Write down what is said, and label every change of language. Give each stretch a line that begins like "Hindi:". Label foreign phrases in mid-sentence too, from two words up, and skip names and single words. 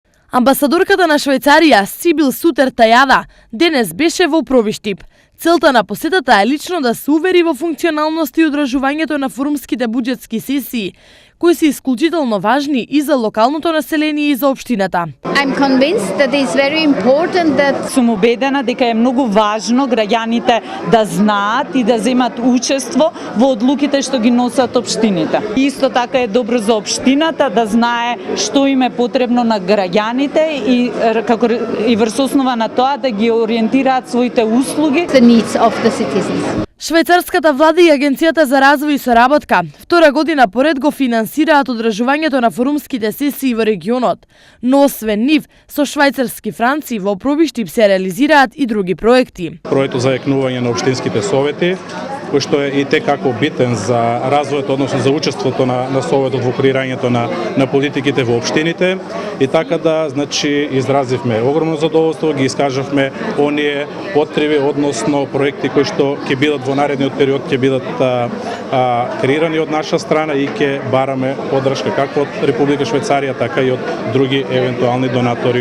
Macedonian: Амбасадорката на Швајцарија, Сибил Сутер Тајада, денес беше во Провиштип. Целта на посетата е лично да се увери во функционалност и одржувањето на форумските буџетски сесии, кои се исклучително важни и за локалното население и за општината.
English: I'm convinced that it's very important that
Macedonian: Сум убедена дека е многу важно граѓаните да знаат и да земат учество во одлуките што ги носат општините. Исто така е добро за општината да знае што им е потребно на граѓаните и како и врз основа на тоа да ги ориентираат своите услуги.
English: the needs of the citizens.
Macedonian: Швајцарската влада и Агенцијата за развој и соработка втора година поред го финансираат одржувањето на форумските сесии во регионот, но освен нив, со швајцарски франци во Провиштип се реализираат и други проекти. Проектот за јакнување на општинските совети, кој што е и текако битен за развојот, односно за учеството на советот во креирањето на политиките во општините, и така да, значи, изразивме огромно задоволство, ги искажавме оние потреби, односно проекти кои што ќе бидат во наредниот период, ќе бидат креирани од наша страна и ќе бараме поддршка како од Република Швајцарија, така и од други евентуални донатори.